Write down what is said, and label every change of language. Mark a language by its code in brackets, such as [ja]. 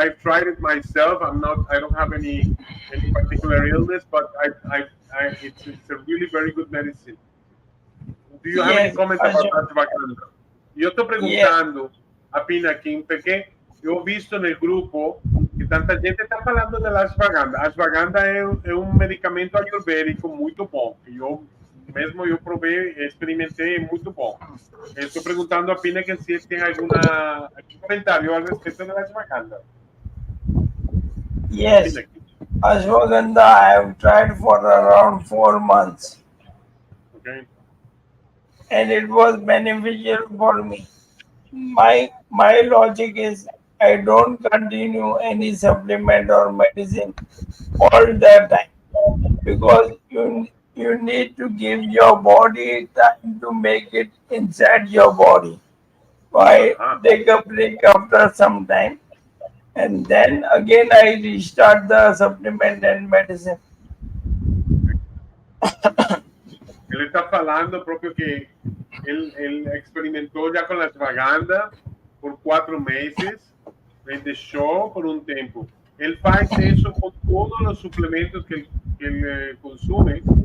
[en] I've tried it myself. I don't have any particular illness, but it's a really very good medicine. Do you have any comment about ashwagandha? [pt] Eu estou perguntando a Pinakin, porque eu visto no grupo que tanta gente está falando da ashwagandha. Ashwagandha é medicamento ayurvédico muito bom. Eu provei, experimentei, é muito bom. Estou perguntando a Pinakin se ele tem algum comentário a respeito da ashwagandha. [en] Yes, ashwagandha I have tried for around 4 months. Okay. And it was beneficial for me. My logic is I don't continue any supplement or medicine all the time, because you need to give your body time to make it inside your body. I take a break after some time, and then again I restart the supplement and medicine. [pt] Ele está falando próprio que ele experimentou já com a ashwagandha por 4 meses, ele deixou por um tempo. Ele faz isso com todos os suplementos que ele consome.